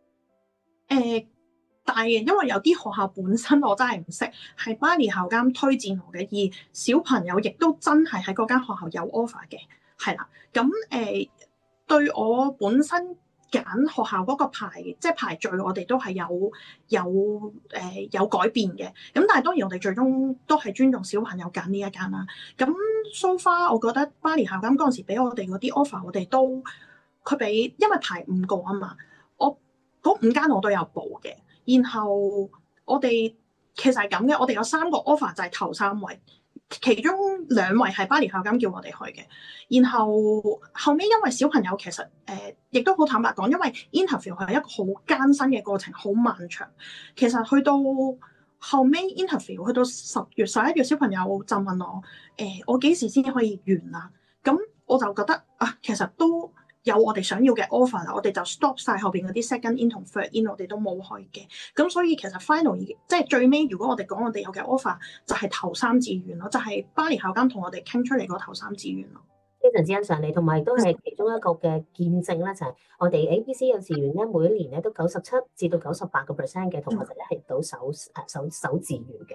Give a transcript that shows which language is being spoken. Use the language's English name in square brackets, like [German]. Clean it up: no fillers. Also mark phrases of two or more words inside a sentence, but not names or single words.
[Cantonese] 大嘅，因為有啲學校本身我真係唔識，係巴年校監推薦我嘅，而小朋友亦都真係喺嗰間學校有 offer 嘅，係啦。咁對我本身揀學校嗰個即係排序，我哋都係有改變嘅。咁但係當然我哋最終都係尊重小朋友揀呢一間啦。咁 [English] so far [Cantonese] 我覺得巴年校監嗰陣時俾我哋嗰啲 offer，我哋都佢俾，因為排5個啊嘛，我嗰5間我都有報嘅。然後我哋其實係咁嘅，我哋有3個 offer 就係頭3位，其中2位係巴年校監叫我哋去嘅。然後後尾因為小朋友其實亦都好坦白講，因為 interview 係一個好艱辛嘅過程，好漫長。其實去到後尾 interview 去到10月11月，小朋友就問我我幾時先可以完啊？咁我就覺得啊，其實都有我哋想要嘅 offer 啦，我哋就 stop 晒後邊嗰啲 [English] second in [Cantonese] 同 [English] third in， [Cantonese] 我哋都冇去嘅。咁所以其實 final 已經即係最尾，如果我哋講我哋有嘅 offer 就係頭三志願咯，就係巴黎校監同我哋傾出嚟嗰頭三志願咯。非常之欣賞你，同埋都係其中一個嘅見證啦，就係我哋 ABC 幼稚園咧，每一年咧都97%至到98%嘅同學仔咧係入到首志願嘅。